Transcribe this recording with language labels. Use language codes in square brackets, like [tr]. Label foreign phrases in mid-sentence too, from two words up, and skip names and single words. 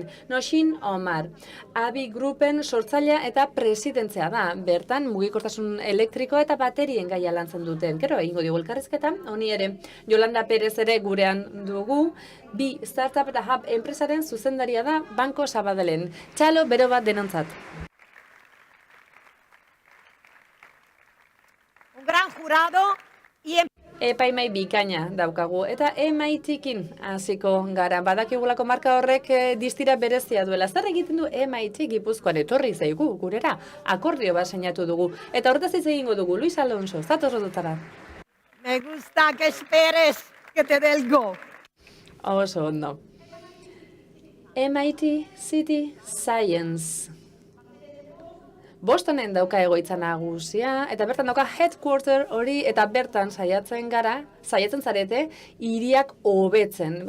[eu] Nosin Omar, Abi Grupen sortzailea eta presidentzia da. Bertan mugikortasun elektriko eta baterien gaia lantzen duten. Gero egingo dugu elkarrizketa, honi ere Yolanda Perez ere gurean dugu. Bi startup eta hub enpresaren zuzendaria da Banko Sabadellen. Txalo bero bat denontzat. [es] Un gran jurado y [eu] Epaimai bikaina daukagu, eta MIT-kin hasiko gara. Badakigulako marka horrek distira berezia duela. Zer egiten du MIT Gipuzkoan etorri zaigu gurera? Akordio bat sinatu dugu. Eta horretaz hitz egingo dugu, Luis Alonso, zatoz dutara. [es] me gusta que esperes que te dé el go. [eu] Oso ondo. MIT City Science. Bostonen dauka egoitza nagusia, eta bertan dauka headquarter hori, eta bertan saiatzen zarete, hiriak hobetzen.